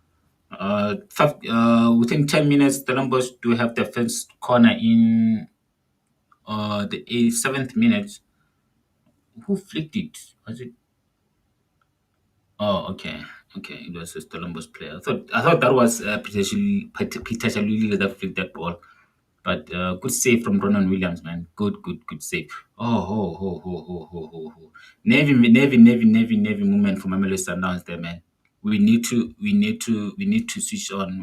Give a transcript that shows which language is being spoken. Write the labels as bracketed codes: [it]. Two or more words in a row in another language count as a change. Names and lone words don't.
[en] Within 10 minutes, the Stellenbosch do have their first corner in the seventh minute. Who flicked it? Was it? Oh, okay. Okay, it was a Stellenbosch player. I thought that was Peter Shaluli that flicked that ball. But good save from Ronan Williams, man. Good, good, good save. Oh, ho, ho, ho, ho, ho, ho, ho. Navy movement from Mamelodi Sundowns there, man. We need to switch on.